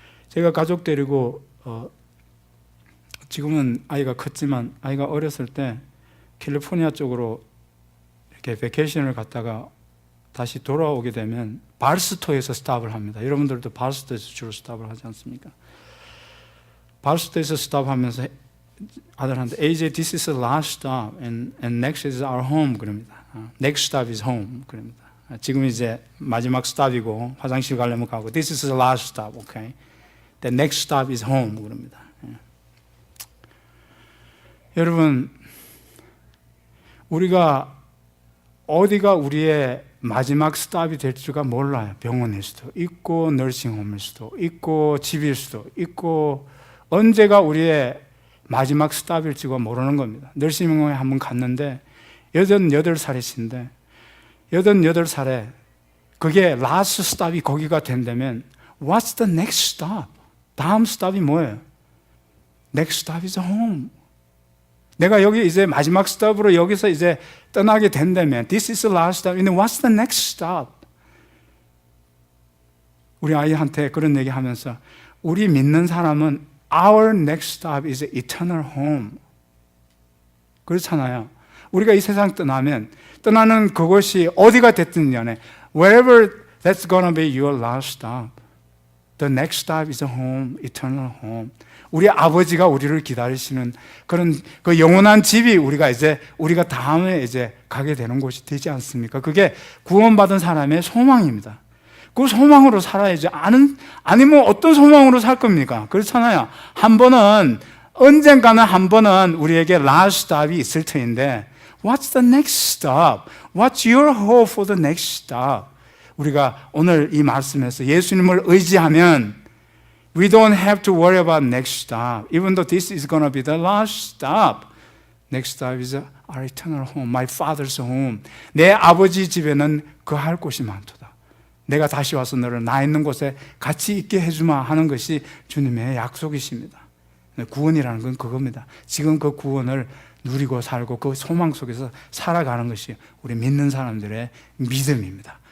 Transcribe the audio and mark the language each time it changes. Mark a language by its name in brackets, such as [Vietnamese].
[Korean] 제가 가족 데리고 지금은 아이가 컸지만 아이가 어렸을 때 캘리포니아 쪽으로 이렇게 베케이션을 갔다가 다시 돌아오게 되면 발스토에서 스탑을 합니다. 여러분들도 발스토에서 주로 스탑을 하지 않습니까? 발스토에서 스탑하면서 아들한테 [English] AJ, this is the last stop and next is our home [Korean] 그럽니다. [English] Next stop is home [Korean] 그럽니다. 지금 이제 마지막 스탑이고 화장실 가려면 가고 [English] this is the last stop, okay? The next stop is home [Korean] 그럽니다. 여러분, 우리가 어디가 우리의 마지막 스탑이 될 줄가 몰라요. 병원일 수도 있고 너싱홈일 수도 있고 집일 수도 있고 언제가 우리의 마지막 스탑일지가 모르는 겁니다. 너싱홈에 한번 갔는데 88살이신데 88살에 그게 라스트 스탑이 거기가 된다면 [English] What's the next stop? [Korean] 다음 스탑이 뭐예요? [English] Next stop is home. [Korean] 내가 여기 이제 마지막 스탑으로 여기서 이제 떠나게 된다면 [English] This is the last stop. And what's the next stop? [Korean] 우리 아이한테 그런 얘기 하면서 우리 믿는 사람은 [English] Our next stop is eternal home. [Korean] 그렇잖아요. 우리가 이 세상 떠나면 떠나는 그곳이 어디가 됐든 간에 [English] Wherever that's gonna be your last stop. The next stop is a home, eternal home. [Korean] 우리 아버지가 우리를 기다리시는 그런 그 영원한 집이 우리가 다음에 이제 가게 되는 곳이 되지 않습니까? 그게 구원받은 사람의 소망입니다. 그 소망으로 살아야지. 아니면 어떤 소망으로 살 겁니까? 그렇잖아요. 언젠가는 한 번은 우리에게 last stop이 있을 터인데, [English] what's the next stop? What's your hope for the next stop? [Korean] 우리가 오늘 이 말씀에서 예수님을 의지하면 [English] we don't have to worry about next stop. Even though this is going to be the last stop. Next stop is our eternal home, my father's home. [Korean] 내 아버지 집에는 거할 곳이 많도다. 내가 다시 와서 너를 나 있는 곳에 같이 있게 해주마 하는 것이 주님의 약속이십니다. 구원이라는 건 그겁니다. 지금 그 구원을 누리고 살고 그 소망 속에서 살아가는 것이 우리 믿는 사람들의 믿음입니다.